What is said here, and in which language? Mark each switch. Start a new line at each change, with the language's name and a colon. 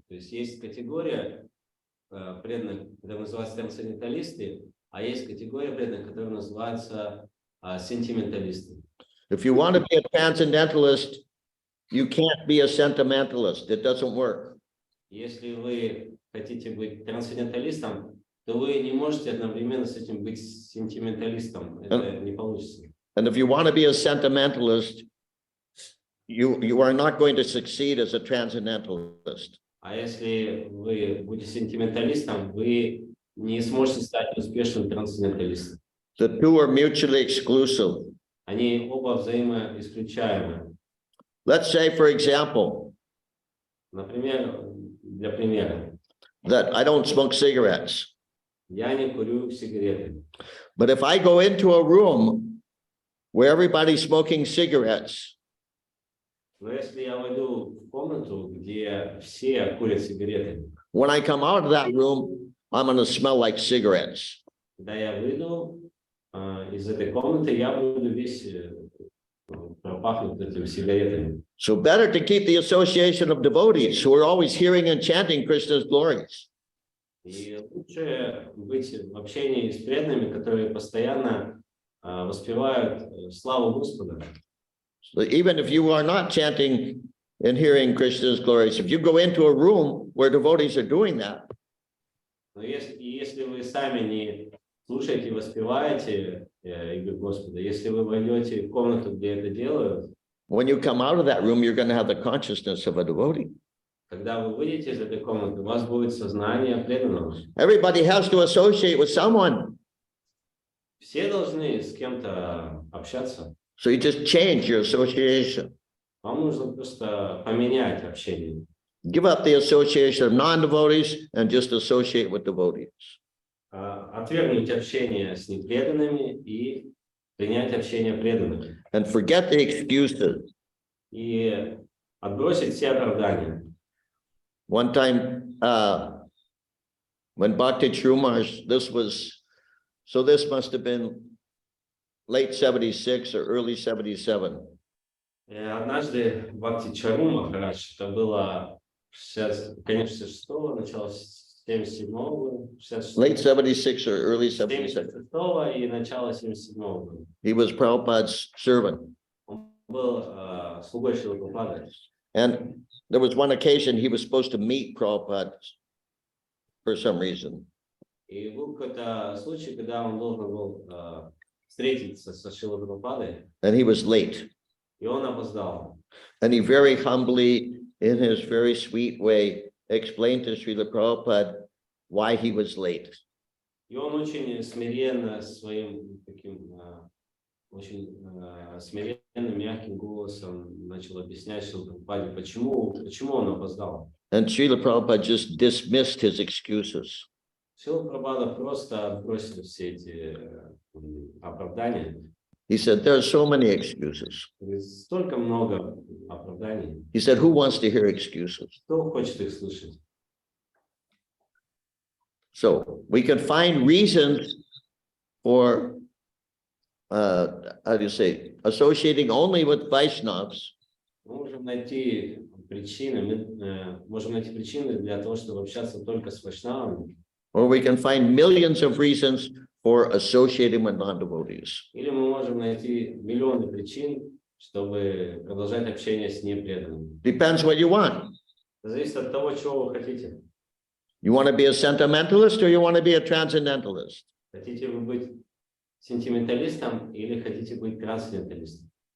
Russian: То есть есть категория преданных, которая называется трансценденталисты, а есть категория преданных, которая называется сентименталисты.
English: If you want to be a transcendentalist, you can't be a sentimentalist. It doesn't work.
Russian: Если вы хотите быть трансценденталистом, то вы не можете одновременно с этим быть сентименталистом. Это не получится.
English: And if you want to be a sentimentalist, you are not going to succeed as a transcendentalist.
Russian: А если вы будете сентименталистом, вы не сможете стать успешным трансценденталистом.
English: The two are mutually exclusive.
Russian: Они оба взаимоисключаемы.
English: Let's say, for example,
Russian: Например, для примера,
English: that I don't smoke cigarettes.
Russian: я не курю сигареты.
English: But if I go into a room where everybody's smoking cigarettes,
Russian: Но если я войду в комнату, где все курят сигареты,
English: when I come out of that room, I'm going to smell like cigarettes.
Russian: когда я выйду из этой комнаты, я буду весь пропахнут этими сигаретами.
English: So better to keep the association of devotees who are always hearing and chanting Krishna's glories.
Russian: И лучше быть в общении с преданными, которые постоянно воспевают славу Господа.
English: So even if you are not chanting and hearing Krishna's glories, if you go into a room where devotees are doing that,
Russian: Но если вы сами не слушаете, воспеваете имя Господа, если вы войдете в комнату, где это делают,
English: when you come out of that room, you're going to have the consciousness of a devotee.
Russian: когда вы выйдете из этой комнаты, у вас будет сознание преданного.
English: Everybody has to associate with someone.
Russian: Все должны с кем-то общаться.
English: So you just change your association.
Russian: Вам нужно просто поменять общение.
English: Give up the association of non-devotees and just associate with devotees.
Russian: Отвергнуть общение с непреданными и принять общение преданных.
English: And forget the excuses.
Russian: И отбросить все оправдания.
English: One time, when Bhakti Trumarsh, this must have been late 76 or early 77.
Russian: Однажды Бхакти Чару Махарадж, это было конец 66-го, начало 77-го,
English: Late 76 or early 77.
Russian: 76-го и начало 77-го года.
English: He was Prabhupada's servant.
Russian: Он был слугой Шрилы Прабхупады.
English: And there was one occasion he was supposed to meet Prabhupada for some reason.
Russian: И был какой-то случай, когда он должен был встретиться со Шрилой Прабхупадой.
English: And he was late.
Russian: И он опоздал.
English: And he very humbly, in his very sweet way, explained to Srila Prabhupada why he was late.
Russian: И он очень смиренно, своим таким очень смиренным, мягким голосом начал объяснять Шриле Прабхупаде, почему он опоздал.
English: And Srila Prabhupada just dismissed his excuses.
Russian: Шрила Прабхупада просто отбросил все эти оправдания.
English: He said, there are so many excuses.
Russian: Столько много оправданий.
English: He said, who wants to hear excuses?
Russian: Кто хочет их слышать?
English: So we can find reasons for, associating only with Vaishnavas.
Russian: Мы можем найти причины для того, чтобы общаться только с вайшнавами.
English: Or we can find millions of reasons for associating with non-devotees.
Russian: Или мы можем найти миллионы причин, чтобы продолжать общение с непреданными.
English: Depends what you want.
Russian: Это зависит от того, чего вы хотите.
English: You want to be a sentimentalist or you want to be a transcendentalist?
Russian: Хотите вы быть сентименталистом или хотите быть трансценденталистом?